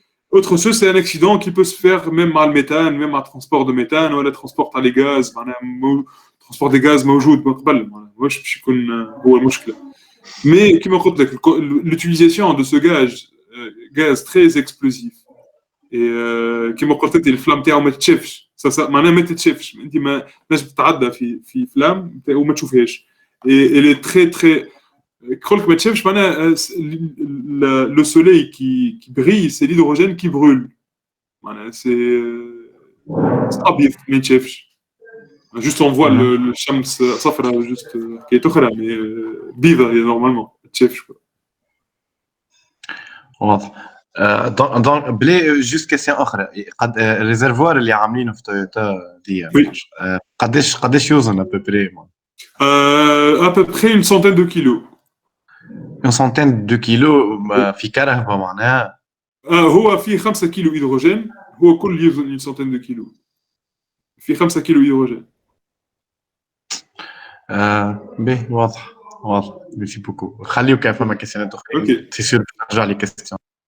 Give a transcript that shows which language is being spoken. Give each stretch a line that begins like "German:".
French: Autre chose, c'est un accident qui peut se faire même à le méthane, même à transport de méthane, ou le transport à les gaz, transport des gaz
Arabic: موجود من قبل, واش باش يكون هو المشكلة. Mais كما قلت لك,
French: l'utilisation de ce gaz très explosif, et
Arabic: كما قلت انت الفلام تاعو ما تتشافش, معناها ما تتشافش, انت ما نجم تتعدى في فلام وما تشوفهاش,
French: et elle est très très
Arabic: كلك ما تشافش, معناها
French: le soleil qui brille, c'est l'hydrogène qui brûle,
Arabic: معناها c'est أبيض ما تشافش.
French: Juste on voit le
Arabic: شمس صفرا,
French: juste
Arabic: كي تخرى,
French: mais
Arabic: بيضة
French: normalement
Arabic: ما تشافش. واضح. دونك بلي جوست كيسيون اخرى, قد الريزرفوار اللي عاملينه في تويوتا دي قداش يوزن ابوبري؟
French: À peu près une centaine de kilos. Une centaine de kilos
Arabic: في كرهبة معناها. هو فيه 5 كيلو هيدروجين, هو كل يوزن
French: une centaine de kilos.
Arabic: فيه 5 كيلو هيدروجين. باهي واضح. ميرسي بوكو. خليو كان فما كيسيونات اخرى. اوكي. سي سور نرجع لي كيستيون.